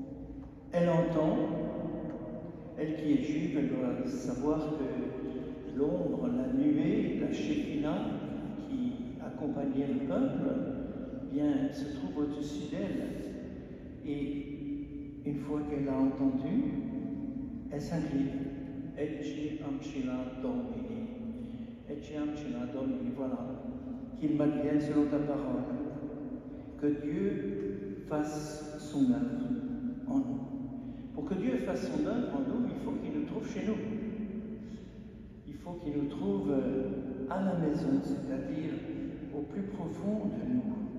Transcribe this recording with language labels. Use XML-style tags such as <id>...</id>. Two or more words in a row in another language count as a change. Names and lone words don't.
<fr>Elle entend, elle qui est juive, elle doit savoir que l'ombre, la nuée, la Shekinah qui accompagnait le peuple, bien, se trouve au-dessus d'elle. Et une fois qu'elle a entendu, elle s'incline.</fr> <la>Ecce ancilla Domini. Ecce ancilla Domini,</la> <fr>voilà. Qu'il m'advienne selon ta parole. Que Dieu fasse son œuvre en nous. Pour que Dieu fasse son œuvre en nous, il faut qu'il nous trouve chez nous. Il faut qu'il nous trouve à la maison, c'est-à-dire au plus profond de nous.</fr>